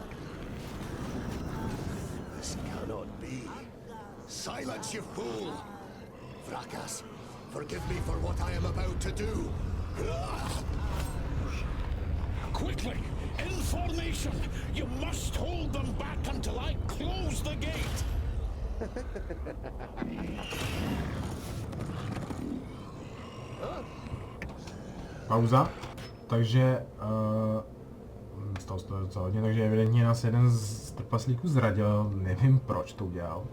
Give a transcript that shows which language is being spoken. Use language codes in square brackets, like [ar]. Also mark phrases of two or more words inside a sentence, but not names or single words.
[en] This cannot be. Silence, you fool! Fracas, forgive me for what I am about to do. Quickly, in formation! You must hold them back until I close the gate! [cs] Pauza. Takže stalo se to docela hodně, takže evidentně nás jeden z trpaslíků zradil, nevím proč to udělal.